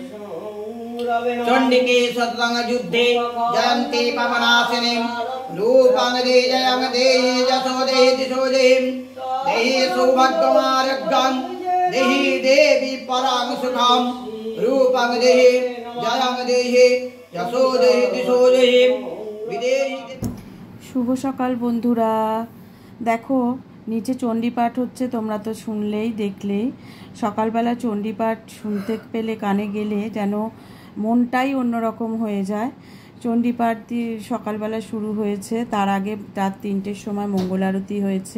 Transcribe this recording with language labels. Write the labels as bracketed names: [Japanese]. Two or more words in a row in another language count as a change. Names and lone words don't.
[Sanskrit] चण्डिके सततं युद्धे जयन्ती पवनाशिनीं रूपं देहि जलं देहि यशो देहि दिशो देहि देहि सौभाग्यमार्गं देहि देवी परां सुखं रूपं देहि जलं देहि यशो देहि दिशो देहि विदेहि। [Bangla] শুভ সকাল বন্ধুরা, দেখো নিচে চণ্ডীপাঠ হচ্ছে, তোমরা তো শুনলেই দেখলেই। সকালবেলা চণ্ডীপাঠ শুনতে পেলে কানে গেলে যেন মনটাই অন্যরকম হয়ে যায়। চণ্ডীপাঠ দিয়ে সকালবেলা শুরু হয়েছে, তার আগে রাত 3টের সময় মঙ্গল আরতি হয়েছে।